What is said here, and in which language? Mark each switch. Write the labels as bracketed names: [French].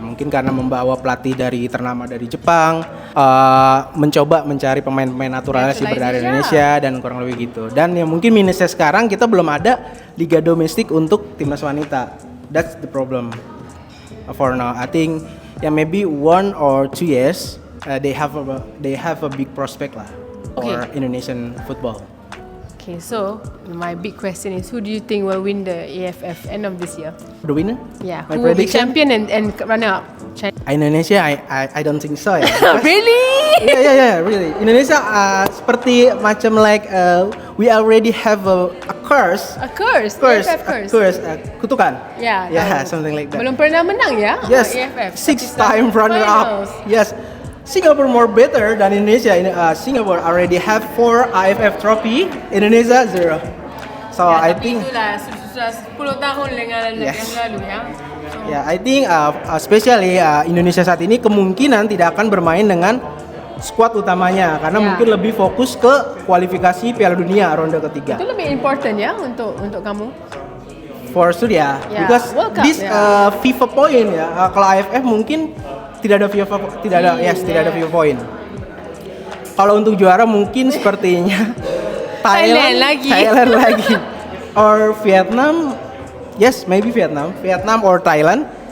[Indonesian] Mungkin karena membawa pelatih ternama dari Jepang, mencoba mencari pemain-pemain naturalisasi berdarah Indonesia dan kurang lebih gitu. Dan yang mungkin minusnya sekarang kita belum ada liga domestik untuk timnas wanita. [English] That's the problem for now. I think maybe 1 or 2 years they have a big prospect lah for Indonesian football. Okay, so my big question is, who do you think will win the AFF end of this year? The winner? Yeah, My who will be prediction? champion and runner up? Indonesia, I don't think so ya. Really? Yeah, really. Indonesia [Indonesian] seperti macam [English] we already have a curse. A curse. AFF curse. [Indonesian] Kutukan. [English] Yeah, something like that. [Indonesian] Belum pernah menang ya? [English] Yes, AFF. 6-time runner up. Yes. Singapore more better than Indonesia. Singapore already have 4 AFF trophy. Indonesia 0. So I think. [Indonesian] Itulah sudah 10 tahun yang lalu ya. Ya, [English] I think especially [Indonesian] Indonesia saat ini kemungkinan tidak akan bermain dengan skuad utamanya karena mungkin lebih fokus ke kualifikasi Piala Dunia ronde ketiga. Itu lebih important ya untuk kamu. [English] For sure ya, because this FIFA point ya. [Indonesian] Kalau AFF mungkin tidak ada FIFA point. Kalau untuk juara mungkin sepertinya Thailand lagi. [English] Or Vietnam. Yes, maybe Vietnam or Thailand.